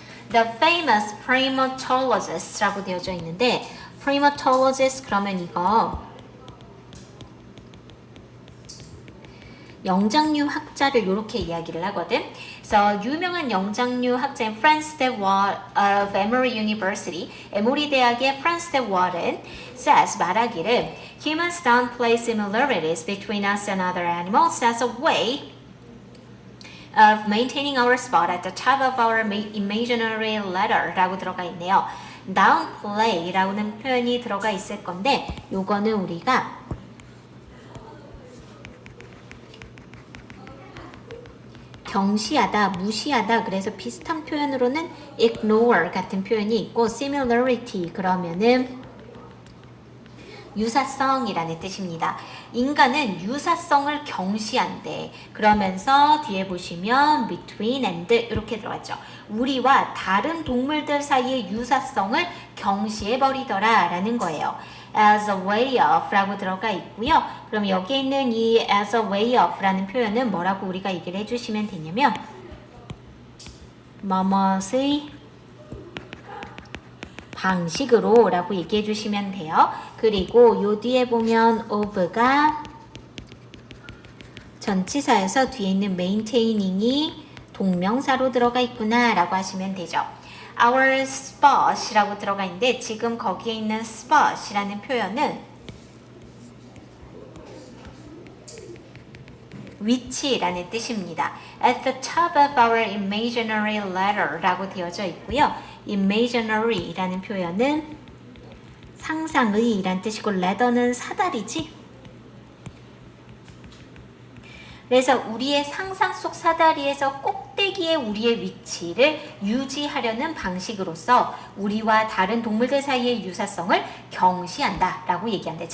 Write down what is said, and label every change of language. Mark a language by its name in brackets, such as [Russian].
[English] The famous primatologist [Korean] 라고 되어져 있는데 primatologist 그러면 이거 영장류 학자를 이렇게 이야기를 하거든. 그래서 유명한 영장류 학자인 [English] Franz de Waal of Emory University, [Korean] 에모리 대학의 [English] Franz de Waal은 says [Korean] 말하기를 [English] Humans don't play similarities between us and other animals as a way of maintaining our spot at the top of our imaginary ladder [Korean] 라고 들어가 있네요. downplay 라고는 표현이 들어가 있을 건데 요거는 우리가 경시하다, 무시하다 그래서 비슷한 표현으로는 ignore 같은 표현이 있고 similarity 그러면은 유사성이라는 뜻입니다. 인간은 유사성을 경시한대. 그러면서 뒤에 보시면 between and 이렇게 들어갔죠. 우리와 다른 동물들 사이의 유사성을 경시해버리더라 라는 거예요. [English] as a way of [Korean] 라고 들어가 있고요. 그럼 여기에 있는 이 as a way of 라는 표현은 뭐라고 우리가 얘기를 해주시면 되냐면 뭐뭇의 방식으로 라고 얘기해 주시면 돼요. 그리고 요 뒤에 보면 of가 전치사여서 뒤에 있는 maintaining 동명사로 들어가 있구나 라고 하시면 되죠. [English] Our spot [Korean] 이라고 들어가 있는데 지금 거기에 있는 spot이라는 표현은 위치라는 뜻입니다. [English] At the top of our imaginary ladder [Korean] 라고 되어져 있고요. imaginary라는 표현은 상상의 라는 뜻이고 ladder는 사다리지. 그래서 우리의 상상 속 사다리에서 꼭대기에 우리의 위치를 유지하려는 방식으로서 우리와 다른 동물들 사이의 유사성을 경시한다 라고 얘기한다.